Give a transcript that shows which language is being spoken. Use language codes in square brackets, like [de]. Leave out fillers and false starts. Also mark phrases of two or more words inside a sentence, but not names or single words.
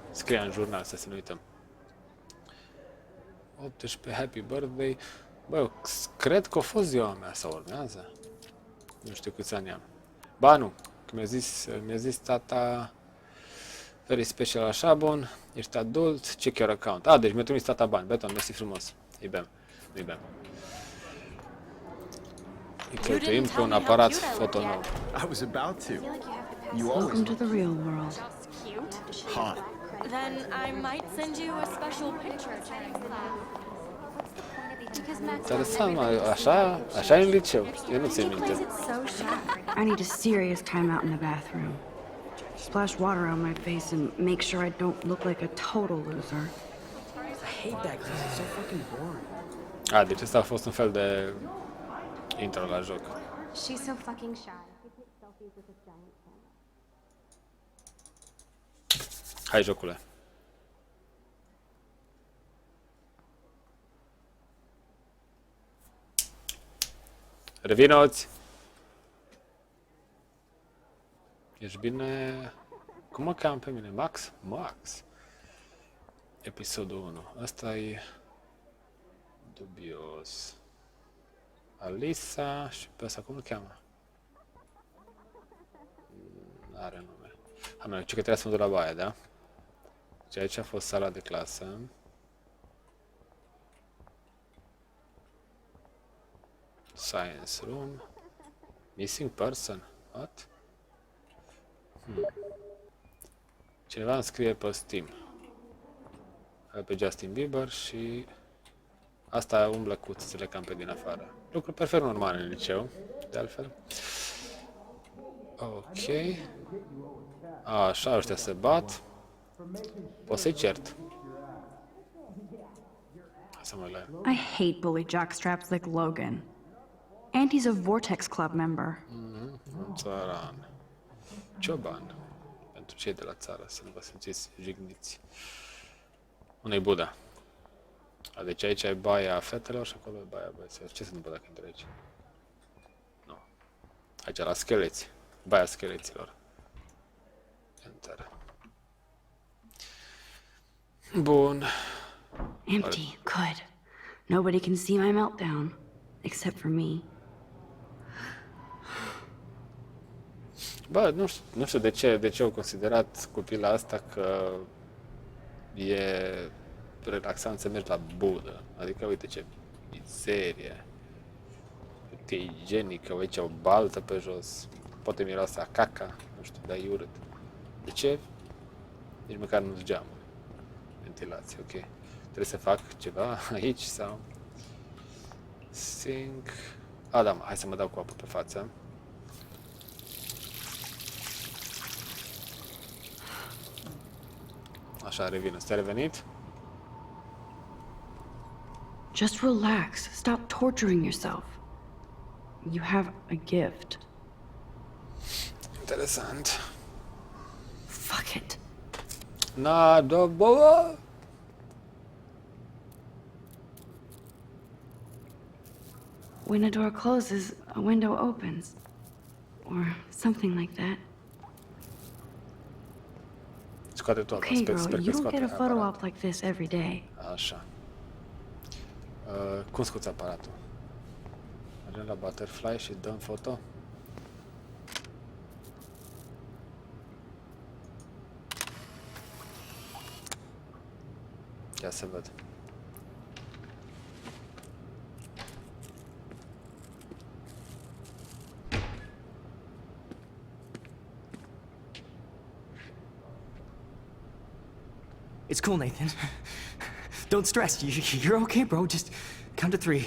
[ro] Scria în jurnal, să nu uităm. [en] 18, happy birthday. [ro] Bă, cred că a fost ziua mea, sau urmează. Nu știu câți ani am. Ba nu, că mi-a zis tata, [en] very special, [ro] așa, bun, ești adult, [en] check your account. [ro] Deci mi-a trimis tata bani, beton, mersi frumos. Îi bem, îi bem. Îi cheltuim pe un aparat foto nou. [en] I was about to. You Welcome always to the real world. Cute. hot. Then I might send you a special picture. [ro] Interesant, mă, așa e în liceu. Eu nu țin minte. [en] I need a serious timeout in the bathroom. Splash water on my face and make sure I don't look like a total loser. I hate that because it's so fucking boring. [ro] Deci ăsta a fost un fel de intro la joc. [en] She's so fucking shy. [ro] Hai, jocule. Revinoți! Ești bine? Cum mă cheamă pe mine? Max? Max. Episodul 1. Asta e dubios. Alisa și pe asta cum îl cheamă? N-are nume. Am ce că trebuie să mă duc la baie, da? Și aici a fost sala de clasă. [en] Science room. Missing person. What? [ro] Cineva îmi scrie pe Steam. Pe Justin Bieber și asta umblă cu țâțele cam pe din afară. Lucru perfect normal în liceu, de altfel. Ok. Așa, ăștia se bat. Pot să-i cert. Să mă la el. [en] I hate bully jockstraps like Logan. And he's a Vortex Club member. [ro] Țăran. Cioban. Pentru cei de la țară, să nu vă simțiți jigniți. Unde-i Buda? Deci aici e baia fetelor și acolo e baia băieților. Ce se întâmplă dacă intri aici? Nu. Aici la scheleți. Baia scheleților. Enter. Bun. [en] Empty. Good. Nobody can see my meltdown. Except for me. [ro] Bă, nu știu de ce au considerat copila asta că e relaxant să mergi la budă. Adică, uite ce mizerie. Cât e igienică, aici o baltă pe jos. Poate miroase a caca, nu știu, dar e urât. De ce? Nici măcar nu-s geamuri. Ventilație, ok. Trebuie să fac ceva aici sau... Sink... A, da, hai să mă dau cu apă pe față. Așa, revin. Ți-a revenit? [en] Just relax. Stop torturing yourself. You have a gift. [ro] Interesant. [en] Fuck it. [ro] Na, da, bă! [en] When a door closes, a window opens. Or something like that. [ro] Scoate toată, [en] Okay, [ro] sper [en] girl, [ro] că [en] you don't [ro] scoate [en] get a photo [ro] aparatul. [en] op like this every day. [ro] Așa. Cum scoți aparatul? Mergem la Butterfly și dăm foto? Ia să văd. [en] It's cool, Nathan. Don't stress. You're okay, bro. Just count to 3.